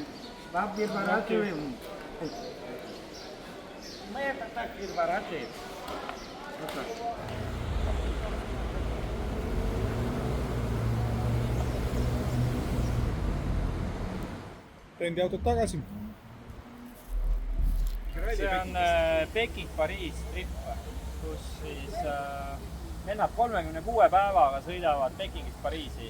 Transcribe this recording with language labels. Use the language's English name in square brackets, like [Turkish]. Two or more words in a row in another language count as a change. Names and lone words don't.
[Russian] Вам переворачиваем. Мы это так переворачиваем. Вот так. [Estonian] Rendiautot tagasi. See on Peking-Pariis trip, kus siis vennad 36 päevaga sõidavad Pekingist Pariisi.